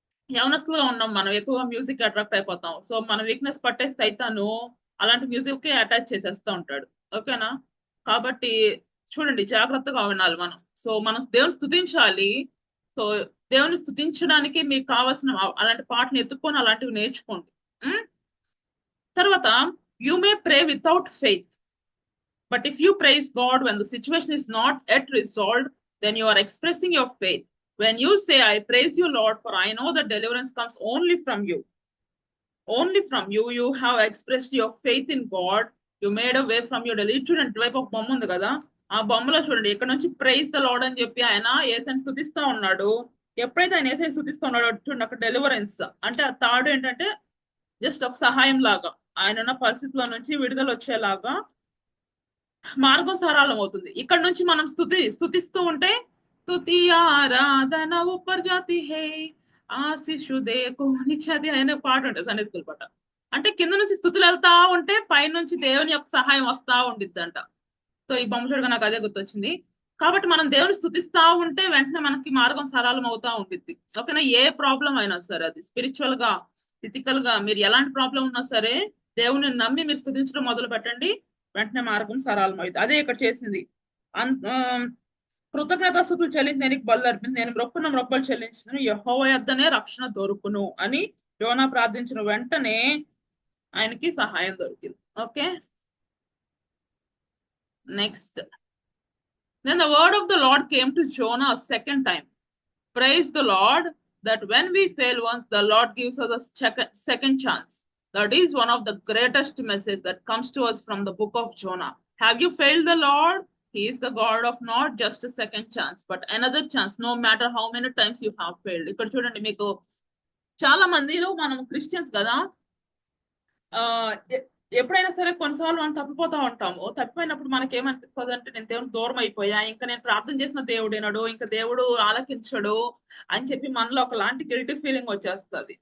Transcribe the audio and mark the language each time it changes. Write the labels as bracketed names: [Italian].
[Telugu] యవనస్తులుగా ఉన్నాం మనం, ఎక్కువగా మ్యూజిక్ అట్రాక్ట్ అయిపోతాం. సో మన వీక్నెస్ పట్టేసి సైతాను అలాంటి మ్యూజిక్ కి అటాచ్ చేసేస్తూ ఉంటాడు. ఓకేనా? కాబట్టి చూడండి, జాగ్రత్తగా వినాలి మనం. సో మనం దేవుని స్తుతించాలి. సో దేవుని స్తుతించడానికి మీకు కావాల్సిన అలాంటి పాటలు ఎత్తుక్కొని అలాంటివి నేర్చుకోండి. తర్వాత [English] You may pray without faith, but if you praise God when the situation is not yet resolved, then you are expressing your faith. When you say, I praise you, Lord, for I know that deliverance comes only from you. Only from you. You have expressed your faith in God. You made a way from your deliverance. [Telugu] చూడండి, వైపు ఒక బొమ్మ ఉంది కదా, ఆ బొమ్మలో చూడండి, ఇక్కడ నుంచి ప్రైజ్ ద లార్డ్ అని చెప్పి ఆయన ఏసైని స్తుతిస్తా ఉన్నాడు. ఎప్పుడైతే ఆయన ఏసైని స్తుతిస్తా ఉన్నాడో చూడండి, అక్కడ డెలివరెన్స్ అంటే ఆ తాడు ఏంటంటే జస్ట్ ఒక సహాయం లాగా, ఆయన ఉన్న పరిస్థితుల నుంచి విడుదల వచ్చేలాగా మార్గం సరళం అవుతుంది. ఇక్కడ నుంచి మనం స్తుతిస్తూ ఉంటే స్తుతి ఆరాధన [Hindi] ఊపర్ జాతి హే ఆశిషు దేకో నిచ్చది [Telugu] అనే పాట ఉంటుంది, సండే స్కూల్ పాట. అంటే కింద నుంచి స్థుతులు వెళ్తా ఉంటే పై నుంచి దేవుని యొక్క సహాయం వస్తా ఉండిద్దంట. సో ఈ బొమ్మ చూడగా నాకు అదే గుర్తొచ్చింది. కాబట్టి మనం దేవుని స్తుతిస్తా ఉంటే వెంటనే మనకి మార్గం సరళం అవుతా ఉండిద్ది. ఓకేనా? ఏ ప్రాబ్లం అయినా సరే, అది స్పిరిచువల్ గా, ఫిజికల్ గా, మీరు ఎలాంటి ప్రాబ్లం ఉన్నా సరే దేవుని నమ్మి మీరు స్తుతించడం మొదలు పెట్టండి, వెంటనే మార్గం సరళం అవుతుంది. అదే ఇక్కడ చేసింది. కృతజ్ఞతాస్తుతులు చెల్లించి నేను బలు అర్పింది, నేను మొక్కులు చెల్లించును, యెహోవా యొద్దనే రక్షణ దొరుకును అని యోనా ప్రార్థించిన వెంటనే ఆయనకి సహాయం దొరికింది. Okay, next. [English] Then the word of the Lord came to Jonah a second time. Praise the Lord that when we fail once, the Lord gives us a second chance. That is one of the greatest messages that comes to us from the book of Jonah. Have you failed the Lord? He is the God of not just a second chance, but another chance, no matter how many times you have failed. [Telugu] ఇక్కడ చూడండి, మీకు చాలా మందిలో మనం Christians కదా, ఎప్పుడైనా సరే కొన్నిసార్లు మనం తప్పిపోతా ఉంటాము. తప్పిపోయినప్పుడు మనకి ఏమనిపిస్తుంది అంటే, నేను దేవుడు దూరం అయిపోయా, ఇంకా నేను ప్రార్థన చేసిన దేవుడేనాడు, ఇంకా దేవుడు ఆలకించడు అని చెప్పి మనలో ఒకలాంటి గిల్టీ ఫీలింగ్ వచ్చేస్తుంది.